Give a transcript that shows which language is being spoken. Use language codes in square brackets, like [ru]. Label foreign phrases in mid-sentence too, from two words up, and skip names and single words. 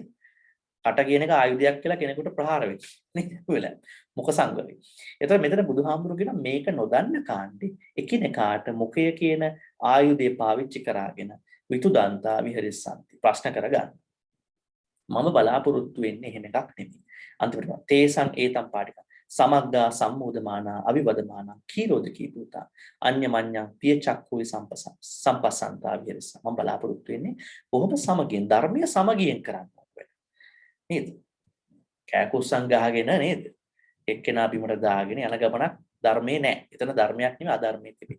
[si] කට කියන එක ආයුධයක් කියලා කෙනෙකුට ප්‍රහාර වෙයි නේද? වෙලා මුඛ සංවරය. එතකොට මෙතන බුදුහාමුදුරු කියන මේක නොදන්න කාණ්ඩේ එකිනෙකාට මුඛය කියන ආයුධය පාවිච්චි කරාගෙන [pi] විතුදන්තා විහරිස්සanti [si] ප්‍රශ්න කරගන්න. මම බලාපොරොත්තු වෙන්නේ එහෙම එකක් නෙමෙයි. [pi] අන්තිමට තේසං ඒතම් පාටික සමග්ගා සම්මෝදමානා අවිවදමානා කීරෝදකී පුතා අඤ්ඤ මඤ්ඤං පිය චක්කුයි සම්පසන්තා විහරිස්ස. [si] මම බලාපොරොත්තු වෙන්නේ බොහොම සමගියෙන් ධර්මීය සමගියෙන් කරන්න ඕනේ. නේද? කෑකුස්සන් ගහගෙන නේද? එක්කෙනා බිමට දාගෙන යන ගමනක් ධර්මයේ නැහැ. එතන ධර්මයක් නෙමෙයි අධර්මයක් තිබේ.